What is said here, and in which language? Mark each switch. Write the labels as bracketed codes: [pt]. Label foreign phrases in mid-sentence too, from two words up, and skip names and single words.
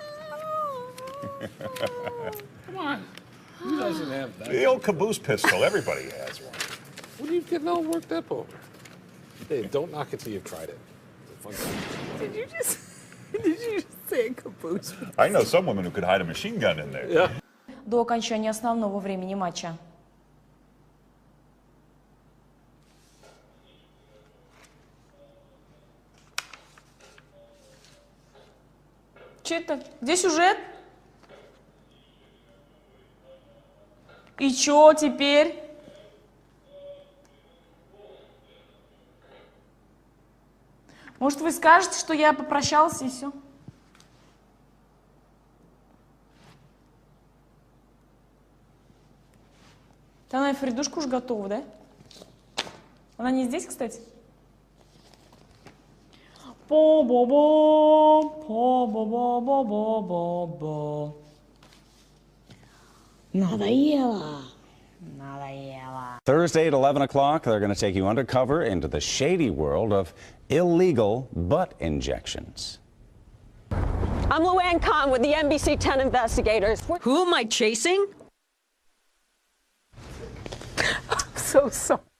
[en] Come on. Who doesn't have that? The old caboose pistol. Everybody has one. What are you getting all worked up over? Hey, don't knock it till you've tried it. It's a fun time. Did you just say caboose? I know some women who could hide a machine gun in there. Yeah. [ru] До окончания основного времени матча. Че это? Где сюжет? И чё теперь? Может, вы скажете, что я попрощался и все? Она и Фридушка уж готова, да? Она не здесь, кстати? По-бо-бо, по-бо-бо-бо-бо-бо. Надоело. Надоело. [en] Thursday at 11 o'clock, they're going to take you undercover into the shady world of illegal butt injections. I'm Luann Kahn with the NBC 10 investigators. Who am I chasing? I'm so sorry.